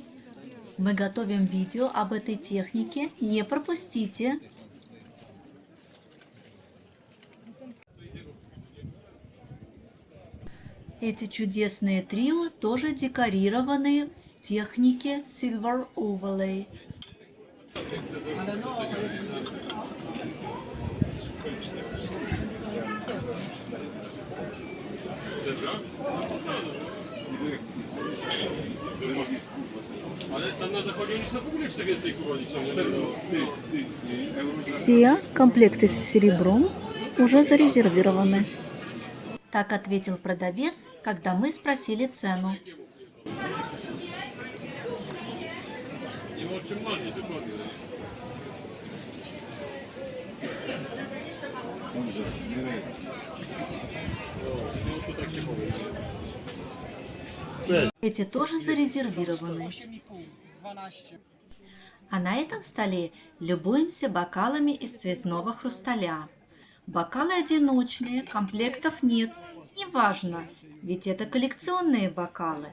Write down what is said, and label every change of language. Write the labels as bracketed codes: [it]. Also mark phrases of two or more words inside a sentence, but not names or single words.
[ru] Мы готовим видео об этой технике. Не пропустите. Эти чудесные трио тоже декорированы в технике [en] Silver Overlay. [pl] Ale tam na zachodzie oni są w ogóle jeszcze więcej kurwa niż [ru] Все комплекты с серебром уже зарезервированы. Так ответил продавец, когда мы спросили цену. [pl] Nie ma o czym marzyć, dokładnie. No to tak się powie. [ru] Эти тоже зарезервированы. 12. А на этом столе любуемся бокалами из цветного хрусталя. Бокалы одиночные, комплектов нет. Неважно, ведь это коллекционные бокалы.